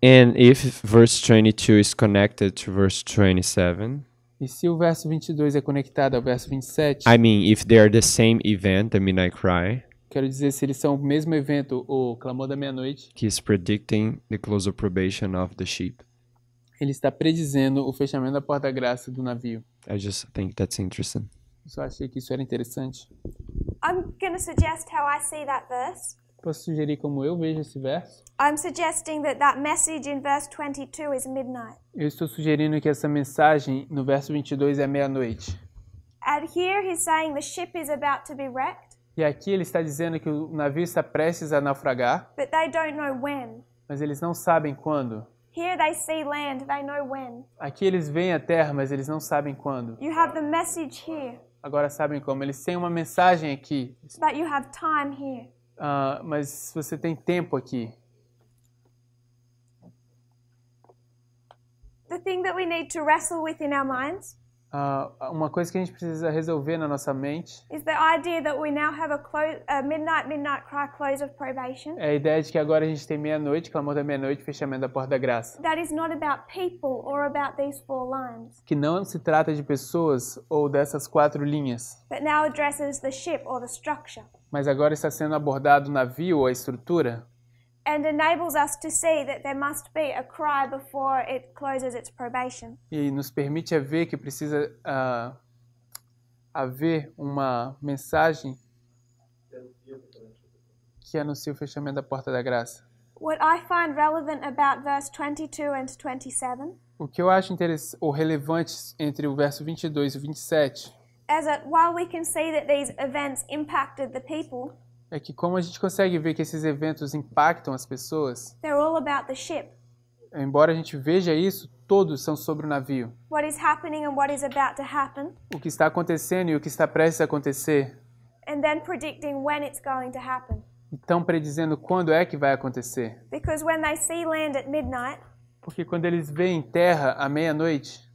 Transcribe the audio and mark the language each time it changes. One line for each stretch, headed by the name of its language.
English: And if verse 22 is connected to verse 27,
Portuguese: E se o verso 22 é conectado ao verso 27,
English: I mean, if they are the same event, the Midnight Cry,
Portuguese: quero dizer, se eles são o mesmo evento, o clamor da meia-noite,
English: he's predicting the close of probation of the ship.
Portuguese: ele está predizendo o fechamento da porta-graça do navio.
English: I just think that's interesting.
Portuguese: Eu só achei que isso era interessante.
English: I'm going to suggest how I see that verse.
Portuguese: Posso sugerir como eu vejo esse verso?
English: I'm suggesting that message in verse 22 is midnight.
Portuguese: Eu estou sugerindo que essa mensagem no verso 22 é meia-noite.
English: And here he's saying the ship is about to be wrecked,
Portuguese: E aqui ele está dizendo que o navio está prestes a naufragar,
English: but they don't know when.
Portuguese: mas eles não sabem quando.
English: Here they see land, they know when.
Portuguese: Aqui eles veem a terra, mas eles não sabem quando.
English: You have the message here,
Portuguese: Agora sabem como. Eles têm uma mensagem aqui,
English: but you have time here.
Portuguese: mas você tem tempo aqui.
English: The thing that we need to wrestle with in our minds
Portuguese: Uma coisa que a gente precisa resolver na nossa mente
English: is the idea that we now have a midnight cry, close of probation.
Portuguese: é a ideia de que agora a gente tem meia-noite, clamor da meia-noite, fechamento da porta da graça.
English: That is not about people or about these 4 lines,
Portuguese: Que não se trata de pessoas ou dessas 4 linhas,
English: but now addresses the ship or the structure,
Portuguese: mas agora está sendo abordado o navio ou a estrutura,
English: and enables us to see that there must be a cry before it closes its probation.
Portuguese: e nos permite ver que precisa haver uma mensagem que anuncia o fechamento da porta da graça.
English: What I find relevant about verse 22 and 27
Portuguese: O que eu acho ou relevante entre o verso 22 e 27
English: is that while we can see that these events impacted the people,
Portuguese: é que como a gente consegue ver que esses eventos impactam as pessoas,
English: they're all about the ship.
Portuguese: embora a gente veja isso, todos são sobre o navio.
English: What is happening and what is about to happen,
Portuguese: O que está acontecendo e o que está prestes a acontecer,
English: and then predicting when it's going to happen.
Portuguese: e estão predizendo quando é que vai acontecer.
English: Because when they see land at midnight,
Portuguese: Porque quando eles veem terra à meia-noite,